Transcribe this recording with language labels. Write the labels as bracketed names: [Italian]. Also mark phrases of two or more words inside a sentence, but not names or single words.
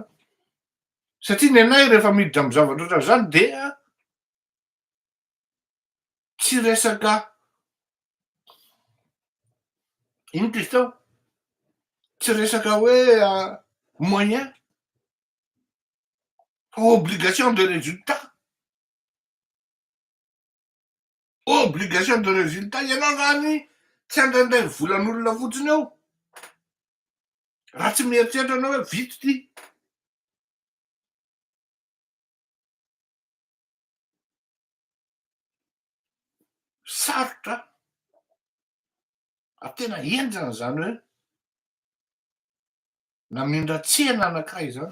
[Malagasy] Satria ny anay rehefa miditra amin'ny zavatra ohatran'izany dia tsy resaka ino ty izy tao? Tsy resaka hoe moyen fa [French] obligation de résultat. Obligation de résultat. [Malagasy] Ianao zany tsy handraindray volan'olona fotsiny eo. Raha tsy mieritreritra anao hoe vito ty. Sarotra. Tena enjana zany hoe namindra tsena anankiray zany.